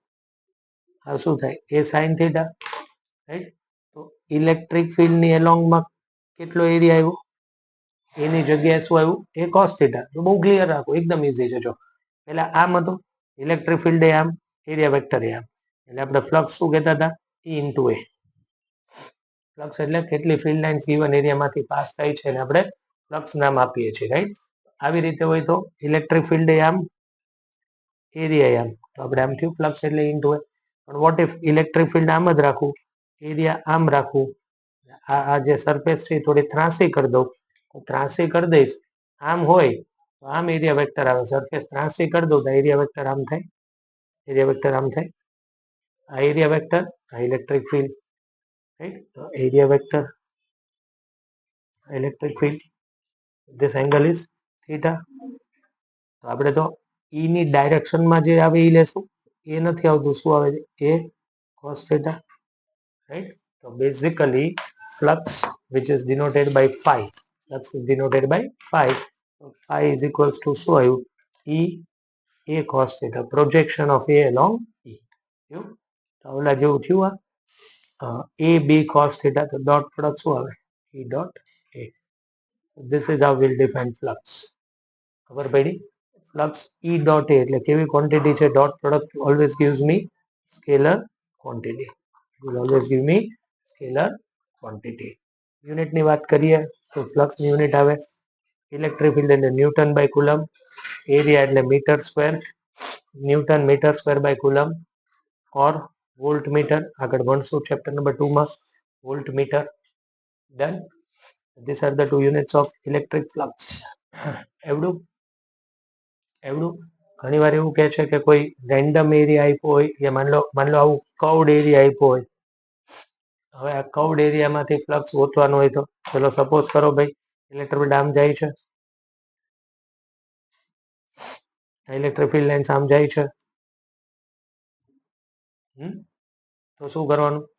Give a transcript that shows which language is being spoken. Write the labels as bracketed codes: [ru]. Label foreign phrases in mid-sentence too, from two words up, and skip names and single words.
[gu] આ શું થાય? એ [en] sine theta. [gu] રાઈટ, તો [en] electric field [gu] ની એલોંગમાં કેટલો એરિયા આવ્યો? એની જગ્યાએ શું આવ્યું? એ [en] cos theta. [gu] તો બહુ ક્લિયર રાખો, એકદમ ઈઝી છે. જો પેલા આમ હતું [en] electric field [gu] એ આમ, [en] area vector [gu] એ આમ, એટલે આપણે ફ્લક્સ શું કહેતા હતા? [en] E into A. [gu] ફ્લક્સ એટલે કેટલી [en] field lines given [gu] એરિયામાંથી પાસ થાય છે, અને આપણે ફ્લક્સ નામ આપીએ છીએ. રાઈટ, આવી રીતે હોય તો [en] electric field [gu] એ આમ, એરિયા આમ, તો આપણે આમ થયું ફ્લક્સ એટલે [en] into A. [gu] પણ [en] what if electric field [gu] આમ જ રાખું, એરિયા આમ રાખું, આ જે સરફેસ છે થોડી ત્રાસી કરી દઉં, તો ત્રાસી કરી દઈશ, આમ હોય તો આમ [en] area vector [gu] આવે, સરફેસ ત્રાસી કરી દઉં તો [en] area vector [gu] આમ થાય, [en] area vector [gu] આમ થાય. આ [en] area vector, [gu] આ [en] electric field. [gu] રાઈટ, તો [en] area vector, electric field, this angle is theta. [gu] તો આપણે તો E ની ડાયરેક્શનમાં જે આવે એ લેશું, એ નથી આવતું, શું આવે છે? [en] એ cos theta. Right, so basically flux which is denoted by phi, flux is denoted by phi. So phi is equals to [gu] શું આવ્યું? [en] E A cos theta, projection of A along E. [gu] તો ઓલા જેવું થયું આ [en] A B cos theta, [gu] તો [en] dot product [gu] શું આવે? [en] E dot A. This is how we'll define flux. [gu] ખબર પડી? [en] Flux E dot A [gu] એટલે કેવી ક્વોન્ટિટી છે? [en] dot product always gives me scalar quantity. It will always give me scalar quantity. [gu] યુનિટ ની વાત કરીએ તો ફ્લક્સ ની યુનિટ આવે [en] electric field [gu] એટલે [en] newton by coulomb, [gu] એરિયા એટલે [en] meter square, newton meter square by coulomb or volt meter. [gu] આગળ ભણશું [en] chapter number 2 [gu] માં [en] volt meter. [gu] ડન. [en] These are the two units of electric flux. [gu] એવડું ઘણી વાર એવું કહે છે કે કોઈ [en] random area [gu] આપ્યો હોય, કે [hi] मान लो [gu] આવું [en] curved area [gu] આપ્યો હોય, હવે આ કર્વડ એરિયામાંથી ફ્લક્સ ગોતવાનો હોય તો ચલો સપોઝ કરો ભાઈ [en] electric field [gu] આમ જાય છે, [en] electric field lines [gu] આમ જાય છે, તો શું કરવાનું?